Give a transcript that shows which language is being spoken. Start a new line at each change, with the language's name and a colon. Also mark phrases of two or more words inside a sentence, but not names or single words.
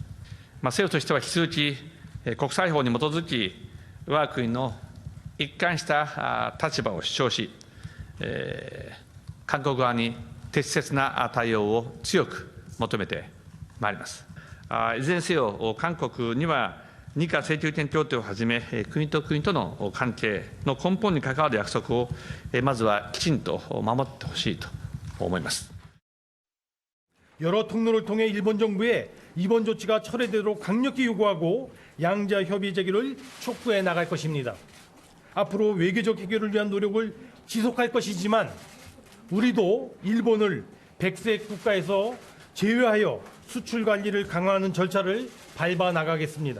Japanese: 政府としては引き続き国際法に基づき、我が国の一貫した立場を主張し、韓国側に適切な対応を強く求めてまいります。いずれにせよ、韓国には日韓請求権協定をはじめ、国と国との関係の根本に関わる約束を、まずはきちんと守ってほしいと思います。
Korean: 여러 통로를 통해 일본 정부에 이번 조치가 철회되도록 강력히 요구하고 양자 협의 제기를 촉구해 나갈 것입니다. 앞으로 외교적 해결을 위한 노력을 지속할 것이지만 우리도 일본을 백색 국가에서 제외하여 수출 관리를 강화하는 절차를 밟아 나가겠습니다.